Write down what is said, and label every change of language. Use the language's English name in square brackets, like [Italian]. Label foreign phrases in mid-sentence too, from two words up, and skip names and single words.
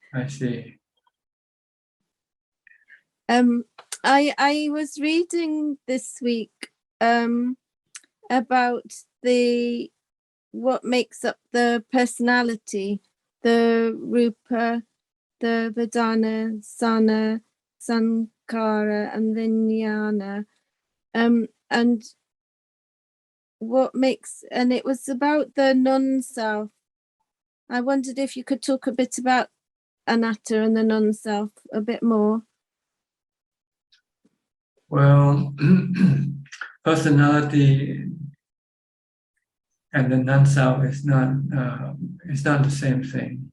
[English] I see. I was reading this week about what makes up the personality, the rupa, the vedana, sana, sankara, and the jnana, and what makes, and it was about the non-self. I wondered if you could talk a bit about anatta and the non-self a bit more. Well, personality and the non-self is not the same thing.